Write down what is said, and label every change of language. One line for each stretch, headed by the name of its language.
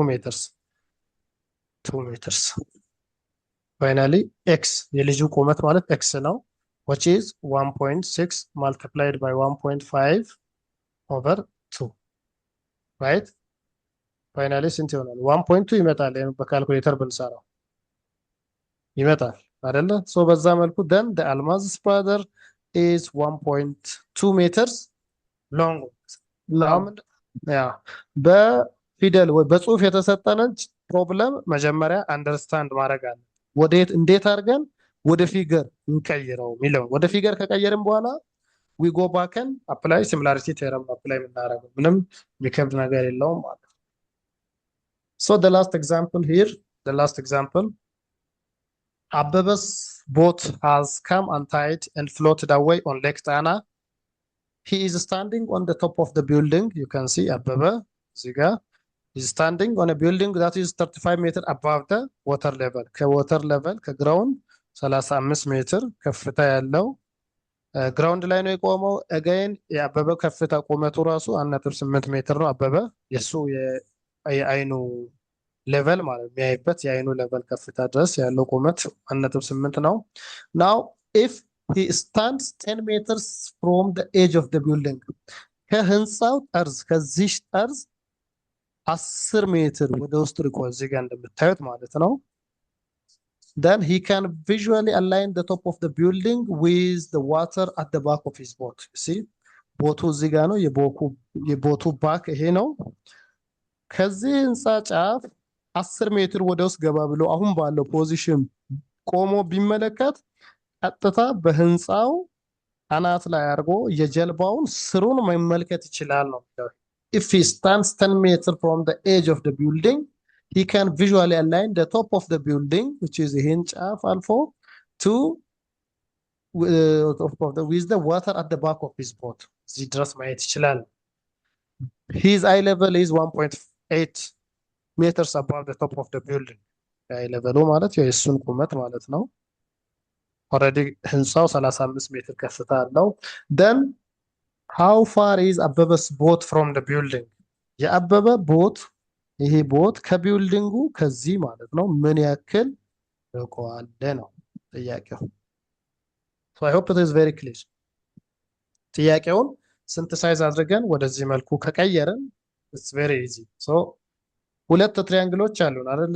English: 2 ሜትርስ 2 ሜትርስ ፋይናሊ ኤክስ
Amharic: የልጁ ቁመት ማለት ኤክስ ነው
English: which is 1.6 multiplied by 1.5 over 2 right ፋይናሊ
Amharic: ስንት ይሆናል? 1.2 ይመጣል። በካልኩሌተር ብንሰራው ይመጣል አይደለ? ሶ በዛ መልኩ
English: then the almaz's brother is 1.2 meters long
Amharic: ያ በፊደል ወይ በጽሁፍ የተሰጠነን ፕሮብለም መጀመሪያ አንደርስታንድ ማድረግ አለ። ወዴት እንዴት አድርገን ወደ ፊገር እንቀይረው የሚለው ወደ ፊገር ከቀየርን በኋላ
English: we go back and apply similarity theorem
Amharic: apply የምናደርገው ምንም የሚከብድ ነገር የለውም ማለት ነው።
English: So the last example here, the last example, Abeba's boat has come untied and floated away on Lake Tana. He is standing on the top of the building. You can see Abeba Ziga is standing on a building that is 35 meters above the water level.
Amharic: Water level ground 35 meter ከፍታ ያለው ግራውንድ ላይ ነው የቆመው። again የአበበ ከፍታ ቁመቱ ራሱ 1.8 ሜትር ነው። አበበ የሱ የአይኑ ሌቨል ማለት የሚያይበት የአይኑ ሌቨል ከፍታ ድረስ ያለው ቁመት 1.8 ነው።
English: now if he stands 10 meters from the edge of the building
Amharic: ከህንፃው ጠርዝ ከዚህ ጠርዝ 10 ሜትር ወደ ውስጥ ርቆ እዚህ ጋር እንደምታዩት ማለት ነው
English: then he can visually align the top of the building with the water at the back of his boat.
Amharic: see ቦቱ እዚህ ጋር ነው የቦቱ ባክ ይሄ ነው። ከዚህ ህንፃ ጫፍ 10 ሜትር ወደ ውስጥ ገባ ብሎ አሁን ባለው ፖዚሽን ቆሞ ቢመለከት ቀጥታ በህንፃው አናት ላይ አድርጎ የጀልባውን ስሩን መመልከት ይችላል ነው።
English: if he stands 10 meters from the edge of the building he can visually align the top of the building which is
Amharic: ይሄን ጫፍ አልፎ to
English: with the water at the back of his boat
Amharic: እዚህ ድረስ ማየት ይችላል።
English: his eye level is 1.8 meters above the top of the building. eye level
Amharic: ማለት የእሱን ቁመት ማለት ነው።
English: already
Amharic: ህንፃው 35 ሜትር ከፍታ አለው።
English: then how far is Abeba's boat from the building?
Amharic: የአበበ ቦት ይሄ ቦት ከቢልዲንጉ ከዚህ ማለት ነው ምን ያክል ርቋል ነው ጥያቄው።
English: so I hope it is very clear።
Amharic: ጥያቄውን ሲንተሳይዝ አድርገን ወደዚህ መልኩ ከቀየርን
English: it's very easy።
Amharic: so ሁለት ትሪያንግሎች አሉን አይደል?